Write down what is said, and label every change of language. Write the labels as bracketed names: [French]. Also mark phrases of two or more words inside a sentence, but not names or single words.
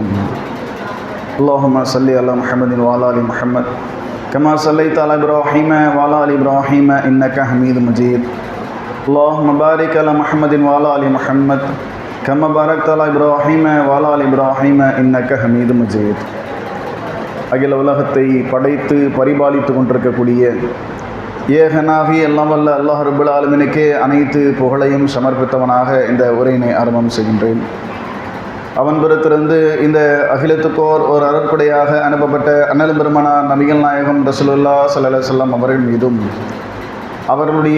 [Arabic] اللهم صل على محمد وعلى آل محمد كما صليت على إبراهيم وعلى آل إبراهيم إنك حميد مجيد. اللهم بارك على محمد وعلى آل محمد كما باركت على إبراهيم وعلى آل إبراهيم إنك حميد مجيد. [Tamil] அகில உலகத்தை படைத்து பரிபாலித்து கொண்டிருக்கக்கூடிய ஏகனாகி எல்லாம் வல்ல அல்லாஹ் ரப்புல் ஆலமீனுக்கே அனைத்து புகழையும் சமர்ப்பித்தவனாக இந்த உரையினை ஆரம்பம் செய்கின்றேன். அவன் புறத்திலிருந்து இந்த அகிலத்துக்கோர் ஒரு அருட்கொடையாக அனுப்பப்பட்ட அண்ணல் பெருமானார் நபிகள் நாயகம் [Arabic] رسول الله صلى الله عليه وسلم [Tamil] அவர்கள் மீதும் அவர்களுடைய